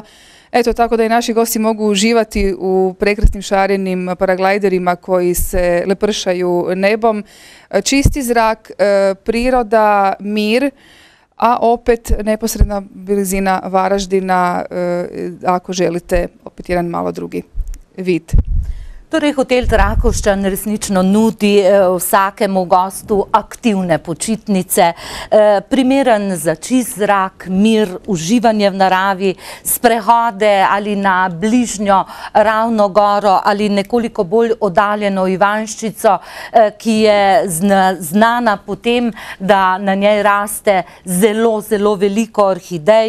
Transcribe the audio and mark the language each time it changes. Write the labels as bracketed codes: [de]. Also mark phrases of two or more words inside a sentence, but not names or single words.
[hr] Eto, tako da i naši gosti mogu uživati u prekrasnim šarenim paraglajderima koji se lepršaju nebom. Čisti zrak, priroda, mir, a opet neposredna blizina Varaždina, ako želite opet jedan malo drugi vid. [sl] Torej, hotel Trakoščan resnično nudi vsakemu gostu aktivne počitnice, primeren za čist zrak, mir, uživanje v naravi, sprehode ali na bližnjo Ravno goro ali nekoliko bolj oddaljeno Ivanščico, ki je znana po tem, da na njej raste zelo, zelo veliko orhidej.